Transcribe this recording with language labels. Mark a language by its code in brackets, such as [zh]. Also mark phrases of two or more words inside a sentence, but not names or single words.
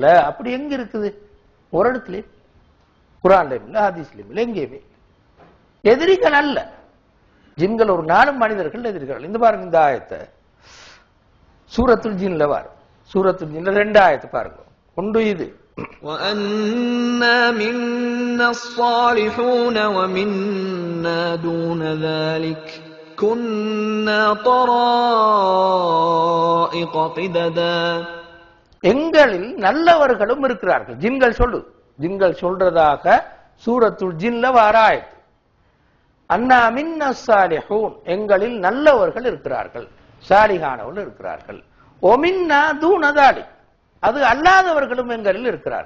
[ta] அப்படி எங்க இருக்குது? ஒரு இடத்துலயும் குர்ஆன்லயும் இல்ல, ஹதீஸ்லயும் இல்ல, எங்கேயுமே எதிரிகள் அல்ல. ஜின்கள் ஒரு நாளும் மனிதர்கள் எதிரிகள். இந்த பாருங்க, இந்த ஆயத்தை சூரத்துல் ஜின்ல பாருங்க. சூரத்துல் ஜின்ல 2 ஆயத்தை பாருங்க. ஒன்று இது, [ar] وَأَنَّا مِنَّا الصَّالِحُونَ وَمِنَّا دُونَ ذَلِكَ كُنَّا طَرَائِقَ قِدَدًا. [ta] எங்களில் நல்லவர்களும் இருக்கிறார்கள். ஜின்கள் சொல்றதாக சூரத்துல் ஜின்ல வாராயத்து. [ar] أنا منا صالحون, [ta] எங்களில் நல்லவர்கள் இருக்கிறார்கள், சாலிஹானவர்கள் இருக்கிறார்கள். [ar] ومنا دون صالح, [ta] அது அல்லாதவர்களும் எங்களில் இருக்கிறார்கள்.